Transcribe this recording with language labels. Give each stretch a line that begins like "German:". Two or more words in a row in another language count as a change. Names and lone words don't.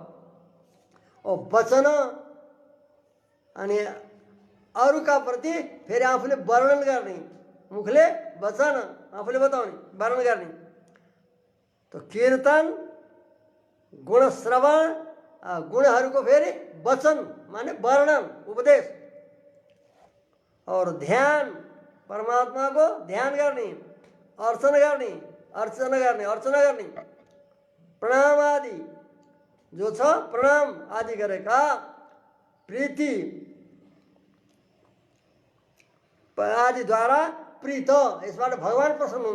Nepali: वचन अनि अरूका प्रति फेरि आफूले वर्णन गर्ने, मुखले वचन आफूले बताउने, वर्णन गर्ने। तो कीर्तन गुणश्रवण, गुणहरूको फेरि वचन माने वर्णन उपदेश, और ध्यान परमात्माको ध्यान गर्ने, अर्चना गर्ने, अर्चना गर्ने, प्रणाम आदि जो छ प्रणाम आदि गरेका, प्रीति आदिद्वारा प्रीत, यसबाट भगवान प्रसन्न हुन्छ।